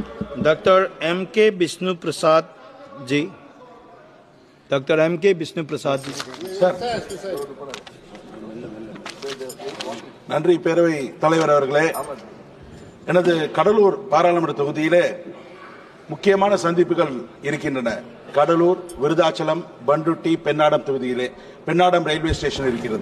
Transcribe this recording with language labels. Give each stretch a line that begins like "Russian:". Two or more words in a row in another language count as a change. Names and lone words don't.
Tamil: Dr. M.K. Vishnu Prasad ji. Dr. M.K. Vishnu Prasad ji. நன்றி பேரவை தலைவர் அவர்களே. எனது கடலூர் பாராளுமன்ற தொகுதியிலே முக்கியமான சந்திப்புகள் இருக்கின்றன. கடலூர், விருதாச்சலம், பண்ருட்டி, பெண்ணாடம் தொகுதியிலே பெண்ணாடம்
English: railway station
Tamil: இருக்கிறது.